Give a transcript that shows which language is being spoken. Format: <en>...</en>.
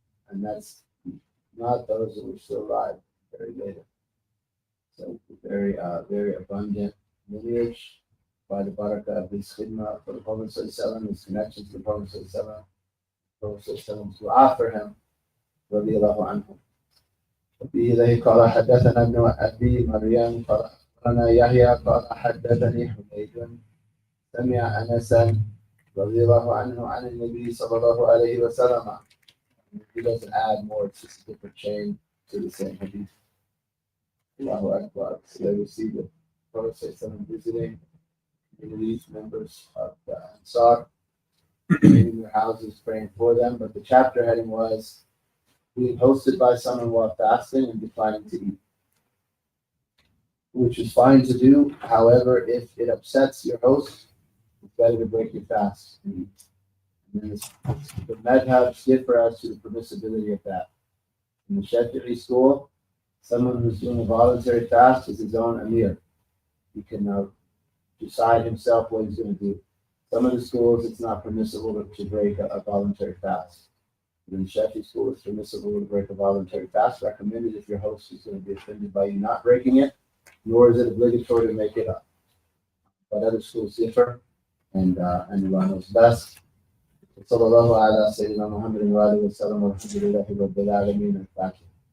<en>And that's not those that were still alive, very later. So very abundant lineage by the barakah of this khidmah for the Prophet ﷺ, his connection to the Prophet ﷺ, dua for him, radiallahu anhu.</en> <ar>وفيه إليه قال حدثنا ابن أبي مريم قال أخبرنا يحيى قال حدثني حميد سمع أنسا رضي الله عنه عن النبي صلى الله عليه وسلم.</ar> <en>He doesn't add more, it's just a different chain to the same hadith. Allahu Akbar. So they received the Prophet visiting communities, members of the Ansar, in their houses, praying for them. But the chapter heading was being hosted by someone while fasting and declining to eat, which is fine to do. However, if it upsets your host, it's better to break your fast and eat. And then the madhabs differ as to the permissibility of that. In the Shafi'i school, someone who's doing a voluntary fast is his own amir. He can decide himself what he's going to do. Some of the schools, it's not permissible to break a voluntary fast. In the Shafi'i school, it's permissible to break a voluntary fast, recommended if your host is going to be offended by you not breaking it, nor is it obligatory to make it up. But other schools differ, and Allah knows best.</en> <ar>صلى الله على سيدنا محمد وآله وسلم والحمد لله رب العالمين الفاتحة.</ar>